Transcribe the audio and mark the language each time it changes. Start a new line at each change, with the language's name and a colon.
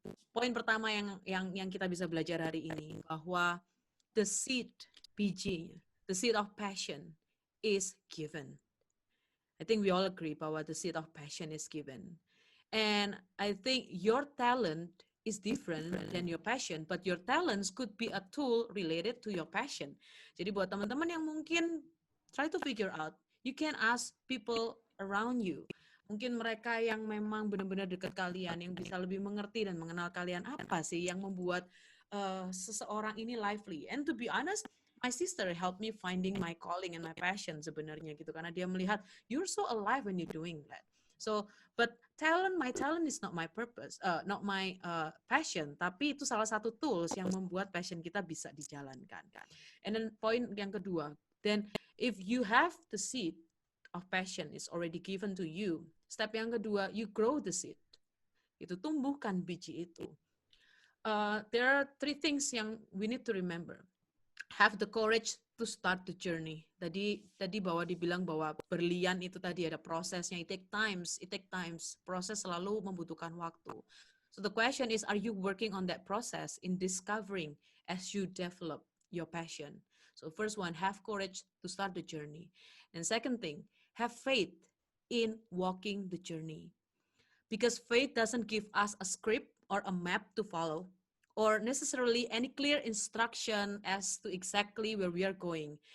Indonesian: Poin pertama yang kita bisa belajar hari ini bahwa
English: the seed biji, the seed of passion is given. I think we all agree bahwa the seed of passion is given. And I think your talent is different than your passion, but your talents could be a tool related to your passion.
Indonesian: Jadi buat teman-teman yang mungkin
English: try to figure out, you can ask people around you.
Indonesian: Mungkin mereka yang memang benar-benar dekat kalian, yang bisa lebih mengerti dan mengenal kalian, apa sih yang membuat seseorang ini lively.
English: And to be honest, my sister helped me finding my calling and my passion
Indonesian: sebenarnya gitu, karena dia melihat
English: you're so alive when you're doing that. So, but my talent is not my purpose, not my passion,
Indonesian: tapi itu salah satu tools yang membuat passion kita bisa dijalankan.
English: And then point yang kedua, then if you have the seed of passion is already given to you, step yang kedua, you grow the seed.
Indonesian: Itu tumbuhkan biji itu.
English: There are 3 things yang we need to remember. Have the courage to start the journey.
Indonesian: Tadi bahwa dibilang bahwa berlian itu tadi ada prosesnya.
English: It take times.
Indonesian: Proses selalu membutuhkan waktu.
English: So the question is, are you working on that process in discovering as you develop your passion? So first one, have courage to start the journey. And second thing, have faith in walking the journey. Because faith doesn't give us a script or a map to follow, or necessarily any clear instruction as to exactly where we are going.